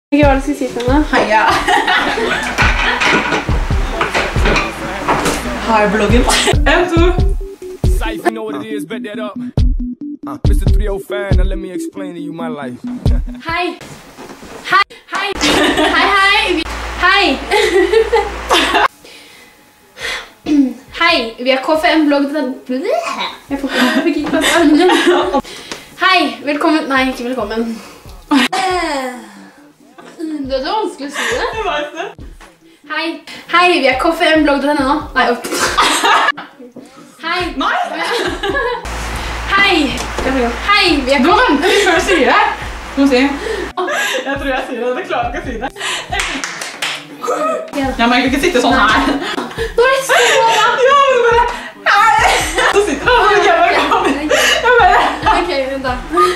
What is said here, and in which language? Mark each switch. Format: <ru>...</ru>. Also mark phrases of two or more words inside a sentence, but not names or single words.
<no>Hva var det du skulle si til henne? Heia! Hei, bloggen. 1, 2.</no> <en>Safe, you know what it is, bet that up. Mr. 305, now let me explain to you my life.</en> <no>Hei! Hei! Hei! Hei, hei! Hei! Hei, vi er KFM-blogg. Jeg fikk ikke plass armene. Hei, velkommen. Nei, ikke velkommen. Det er så vanskelig å si det. Jeg vet det. Hei. Hei, vi er KFM-blogg.no. Nei, opp. Hei. Nei! Hei. Hei, vi er Du må vente litt før du sier det. Du må si. Jeg tror jeg sier det, dere klarer ikke å si det. Jeg må egentlig ikke sitte sånn her. Nå er det så bra. Ja, men du bare... Hei! Så sitter du og så jeg bare kommer. Jeg bare... Ok, vent da.</no>